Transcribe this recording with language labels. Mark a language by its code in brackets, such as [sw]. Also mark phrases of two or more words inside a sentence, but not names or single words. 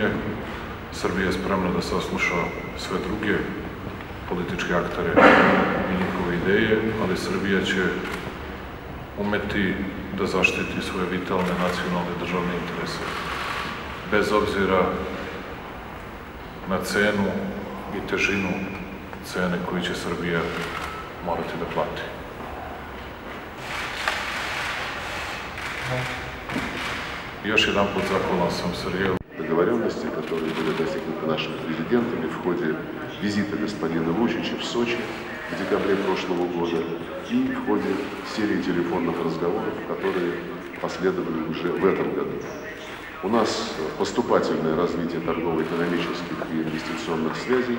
[sr] Srbija je spremna da sasluša sve druge političke aktere i njihove ideje, ali Srbija će umeti da zaštiti svoje vitalne nacionalne državne interese, bez obzira na cenu i težinu cene koju će Srbija morati da plati. Još jedan put zahvalan sam Sergeju. [ru] договоренностей, которые были достигнуты нашими президентами в ходе визита господина Вучича в Сочи в декабре прошлого года и в ходе серии телефонных разговоров, которые последовали уже в этом году. У нас поступательное развитие торгово-экономических и инвестиционных связей.